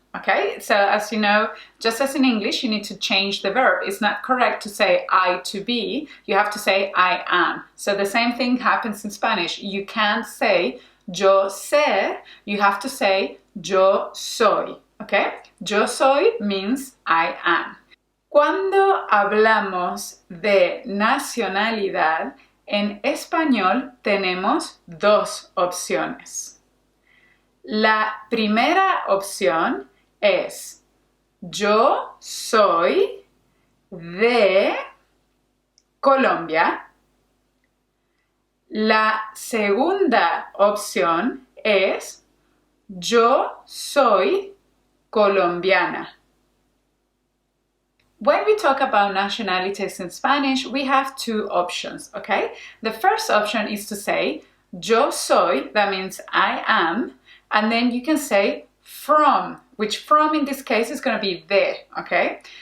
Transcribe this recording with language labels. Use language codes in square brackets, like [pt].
[en] Okay, so as you know, just as in English, you need to change the verb. It's not correct to say I to be, you have to say I am. So the same thing happens in Spanish. You can't say [es] yo ser, [en] you have to say [es] yo soy. [en] Okay, [es] yo soy [en] means I am. [es] Cuando hablamos de nacionalidad, en español tenemos dos opciones. La primera opción es yo soy de Colombia. La segunda opción es yo soy colombiana. [en] When we talk about nationalities in Spanish, we have two options, okay? The first option is to say [es] yo soy, [en] that means I am, and then you can say from, which from in this case is going to be de, okay?